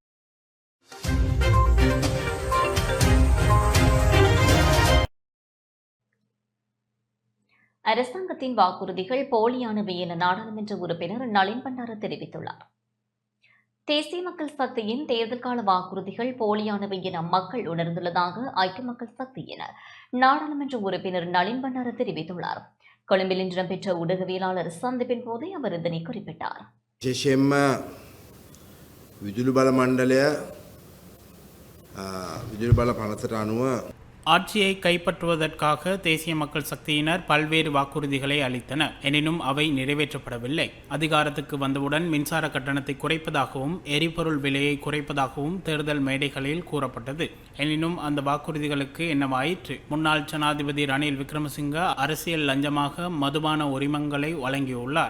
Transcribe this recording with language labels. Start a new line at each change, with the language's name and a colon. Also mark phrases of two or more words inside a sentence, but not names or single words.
Tamil: அரசாங்கத்தின் வாக்குறுதிகள் போலியானவை என நாடாளுமன்ற உறுப்பினர் நளின் பண்டார தெரிவித்துள்ளார். தேசிய மக்கள் சக்தியின் தேர்தல் கால வாக்குறுதிகள் போலியானவை என மக்கள் உணர்ந்துள்ளதாக ஐக்கிய மக்கள் சக்தியின் நாடாளுமன்ற உறுப்பினர் நளின் பண்டார தெரிவித்துள்ளார். கொழும்பில் இன்று இடம்பெற்ற ஊடகவியலாளர் சந்திப்பின் போதே அவர் இதனை குறிப்பிட்டார்.
Sinhala: விசேஷයෙන්ම විදුලි බල මණ්ඩලය විදුලි බල පනතට අනුව
Tamil: ஆட்சியை கைப்பற்றுவதற்காக தேசிய மக்கள் சக்தியினர் பல்வேறு வாக்குறுதிகளை அளித்தனர். எனினும் அவை நிறைவேற்றப்படவில்லை. அதிகாரத்துக்கு வந்தவுடன் மின்சார கட்டணத்தை குறைப்பதாகவும் எரிபொருள் விலையை குறைப்பதாகவும் தேர்தல் மேடைகளில் கூறப்பட்டது. எனினும் அந்த வாக்குறுதிகளுக்கு என்னவாயிற்று? முன்னாள் ஜனாதிபதி ரணில் விக்ரமசிங்க அரசியல் லஞ்சமாக மதுபான உரிமங்களை வழங்கியுள்ளார்.